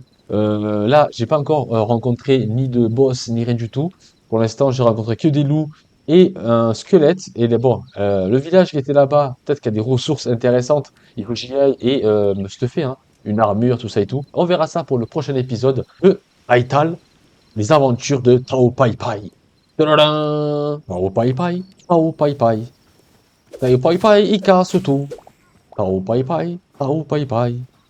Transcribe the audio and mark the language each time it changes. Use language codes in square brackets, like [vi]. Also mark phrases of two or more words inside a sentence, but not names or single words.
[fr] Là, j'ai pas encore rencontré ni de boss, ni rien du tout. Pour l'instant, j'ai rencontré que des loups et un squelette. Et bon, le village qui était là-bas, peut-être qu'il y a des ressources intéressantes. Il faut que j'y aille et me stuffer, hein, une armure, tout ça et tout. On verra ça pour le prochain épisode de Aital, les aventures de Tao Pai Pai. Tadadam! Tao Pai Pai, Tao Pai Pai. Tao Pai Pai, il casse tout. Tao Pai Pai, Tao Pai Pai.